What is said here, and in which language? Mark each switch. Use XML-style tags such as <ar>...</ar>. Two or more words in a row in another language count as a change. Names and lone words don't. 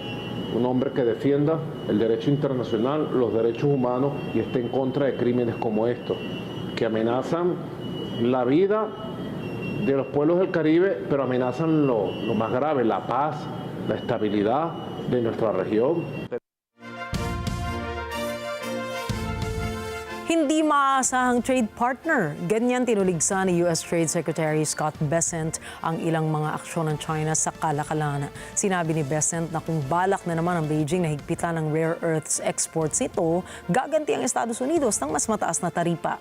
<es>Un hombre que defienda el derecho internacional, los derechos humanos y esté en contra de crímenes como estos, que amenazan la vida de los pueblos del Caribe, pero amenazan lo más grave, la paz, la estabilidad de nuestra región.</es> <tl>Hindi maasahang</tl> <en>trade partner.</en> <tl>Ganyan tinuligsa ni US Trade Secretary Scott Bessent ang ilang mga aksyon ng China sa kalakalan. Sinabi ni Bessent na kung balak na naman ang Beijing na higpitan ng</tl> <en>rare earths exports</en> <tl>nito, gaganti ang Estados Unidos ng mas mataas na taripa.</tl>